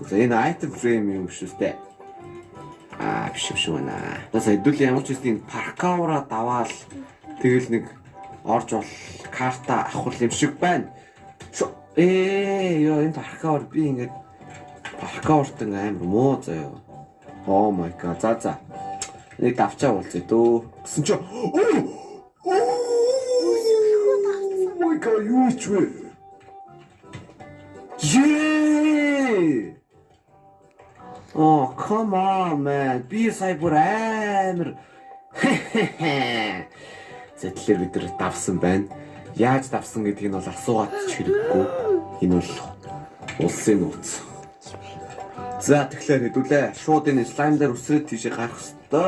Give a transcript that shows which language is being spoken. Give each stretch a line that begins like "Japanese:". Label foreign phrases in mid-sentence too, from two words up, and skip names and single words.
Mongolian: За энэ item frame юм биш үстэй. Биш байна. За хэдүүлээ ямар ч зүйл паркаура даваал тэгэл нэг орж бол карта авах юм шиг байна. Ёо энэ паркаур би ингээд паркаурт амар муу заяа.
English: Oh my god.
Mongolian: За. Нэг давчаа уулзъя дөө. Гэсэн чи
English: my god
Mongolian: юу ч вэ?
English: Yeah! Oh, come on man.
Mongolian: Би сая бүр амар. Зэтлэр бид нар давсан байна. Яаж давсан гэдгийг нь бол асуугаад ч хэрэггүй. Энэ бол улсын нууц. За тэгэхээр хэдүүлээ. Шууд энэ слайм дээр үсрээд тийшээ гарах ёстой.